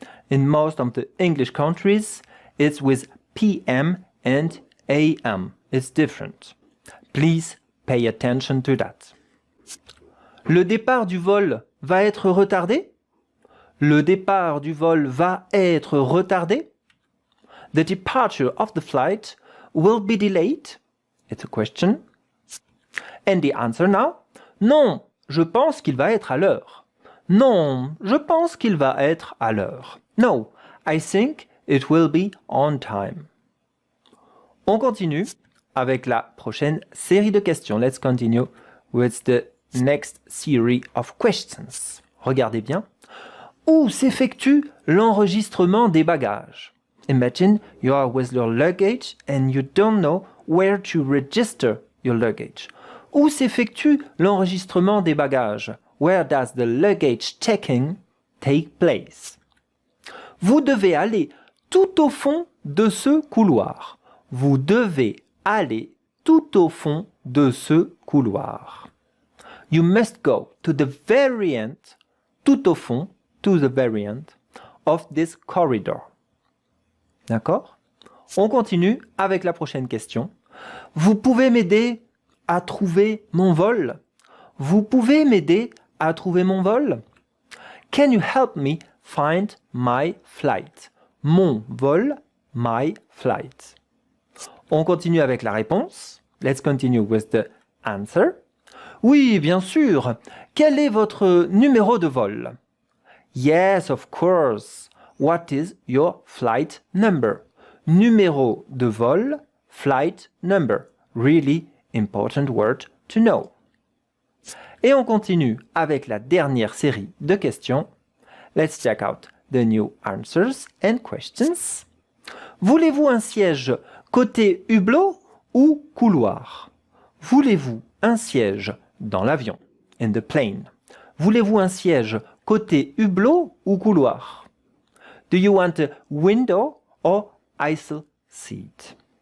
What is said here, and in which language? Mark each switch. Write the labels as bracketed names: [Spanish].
[English] In most of the English countries, it's with PM and AM. It's different. Please pay attention to that. [French] Le départ du vol va être retardé? Le départ du vol va être retardé? [English] The departure of the flight will be delayed? It's a question. And the answer now? [French] Non, je pense qu'il va être à l'heure. Non, je pense qu'il va être à l'heure. [English] No, I think it will be on time. [French] On continue avec la prochaine série de questions. [English] Let's continue with the next series of questions. [French] Regardez bien. Où s'effectue l'enregistrement des bagages? [English] Imagine you are with your luggage and you don't know where to register your luggage. [French] Où s'effectue l'enregistrement des bagages? [English] Where does the luggage checking take place? [French] Vous devez aller tout au fond de ce couloir. Vous devez aller tout au fond de ce couloir. [English] You must go to the very end, [French] tout au fond, [English] to the very end of this corridor. [French] D'accord? On continue avec la prochaine question. Vous pouvez m'aider à trouver mon vol? Vous pouvez m'aider à trouver mon vol? [English] Can you help me find my flight? Mon vol, my flight. [French] On continue avec la réponse. [English] Let's continue with the answer. [French] Oui, bien sûr. Quel est votre numéro de vol? [English] Yes, of course. What is your flight number? Numéro de vol, flight number. Really important word to know. [French] Et on continue avec la dernière série de questions. [English] Let's check out the new answers and questions. [French] Voulez-vous un siège côté hublot ou couloir? Voulez-vous un siège dans l'avion? [English] In the plane. [French] Voulez-vous un siège côté hublot ou couloir? [English] Do you want a window or aisle seat?